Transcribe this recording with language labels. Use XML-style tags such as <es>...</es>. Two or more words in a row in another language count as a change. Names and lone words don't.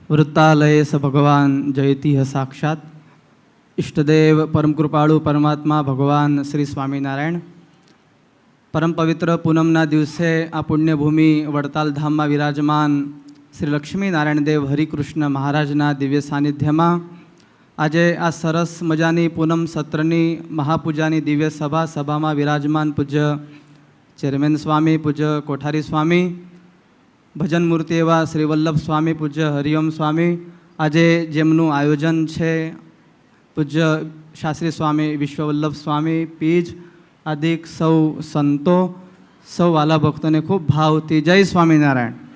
<sa>वृत्तालये स भगवान जयति साक्षात। इष्टदेव परम कृपाळु परमात्मा भगवान श्री स्वामीनारायण।</sa> <gu>પરમ પવિત્ર પૂનમના દિવસે આ પુણ્યભૂમિ વડતાલ ધામ મેં વિરાજમાન શ્રી લક્ષ્મીનારાયણ દેવ હરિકૃષ્ણ મહારાજના</gu> <hi>दिव्य सानिध्य में</hi> <gu>આજે આ સરસ મજાની પૂનમ સત્રની મહાપૂજાની દિવ્ય સભામાં વિરાજમાન પૂજ્ય ચેરમેન સ્વામી, પૂજ્ય કોઠારી સ્વામી, ભજન મૂર્તિ એવા શ્રી વલ્લભ સ્વામી, પૂજ્ય હરિઓમ સ્વામી, આજે જેમનું આયોજન છે પૂજ્ય શાસ્ત્રી સ્વામી વિશ્વવલ્લભ સ્વામી પીજ આદિક સૌ સંતો, સૌ વાલા ભક્તોને ખૂબ ભાવથી જય સ્વામિનારાયણ।</gu>